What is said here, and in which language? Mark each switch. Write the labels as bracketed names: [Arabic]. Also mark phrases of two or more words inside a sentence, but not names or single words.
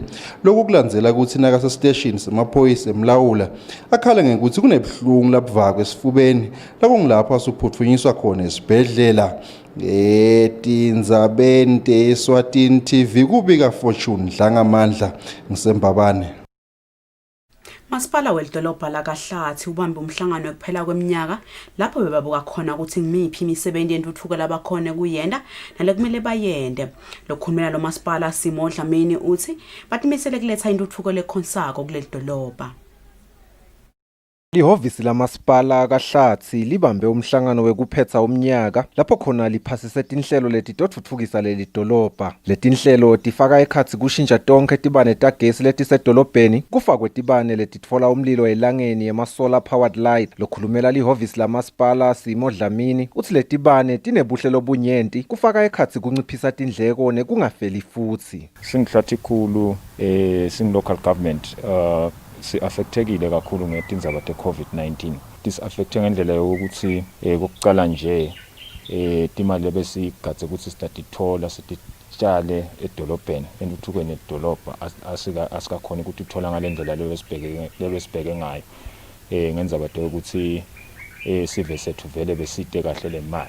[Swati] Lokhu kulandzela ukuthi nakase station semaphoyisa eMlawula akhala ngekuthi kunebuhlungu labuvako esifubeni lakungilapho asuphuthunyiswa khona esibhedlela. Etindzabeni teSwatini TV kubika Fortune Dlangamandla ngisembabane. Masipala welidolobha lakaHlathi ubambe umhlangano wekuphela kweminyaka lapho bebabuka khona ukuthi ngimiphi imisebenzi yentuthuko labakhona kuyenda nalekumele bayende. Lokukhulumela lo masipala Simo Dlamini uthi batimisele kuletha intuthuko lekhonsako kuleli dolobha. Lihhovisi lamasipala kaHlathi libambe umhlangano wekuphetsa umnyaka lapho khona liphasise tinhlelo leti totfutfukisa leli dolobha. Letinhlelo tifaka ekhatsi kushintsha tonke tibane tagesi letisedolobheni kufakwe tibane letitfola umlilo elangeni yema- [English] solar powered light. [Swati] Lokhulumela lihhovisi lamasipala Simo Dlamini uthi letibane tinebuhle lobunyenti kufaka ekhatsi kunciphisa tindleko nekungafeli futsi. Singihlathi khulu sing- [English] local government [Swati] si-affectekile kakhulu ngetindzaba te-COVID-19. Dis-affecte ngendlela yokuthi kokucala nje timali lebesigadze ukuthi sitatithola sititshale edolobheni entuthukweni edolobha asikakhona ukuthi uthola ngalendlela lebesibheke ngayo ngendzaba yokuthi sive sethu vele beside kahle le mali.